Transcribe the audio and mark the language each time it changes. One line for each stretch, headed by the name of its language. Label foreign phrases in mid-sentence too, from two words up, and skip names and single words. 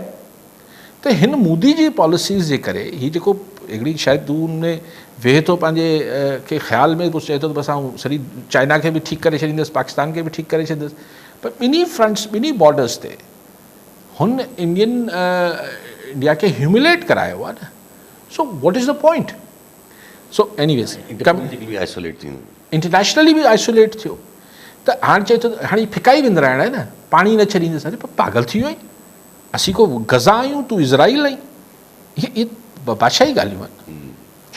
Sindhi: त हिन मोदी जी पॉलिसीज़ जे करे हीअ जेको हिकिड़ी शायदि तूं उनमें वेहे थो पंहिंजे खे ख़्याल में कुझु चए थो त बसि आउं सॼी चाइना खे बि ठीकु करे छॾींदुसि, पाकिस्तान खे बि ठीकु करे छॾींदुसि, पर ॿिन्ही फ्रंट्स, ॿिन्ही बॉर्डर्स ते हुन इंडिया खे ह्यूमिलेट करायो आहे न।
English: So what is the point? so anyways internationally
Sindhi: बि आइसोलेट थियो, त हाणे चए थो हाणे फिकाई विंदराइण आहे न, पाणी न छॾींदुसि। अरे पागल थी वियो आहीं, असीं को गज़ा आहियूं, तूं इज़राइल आहीं? इहे बादशाही ॻाल्हियूं आहिनि।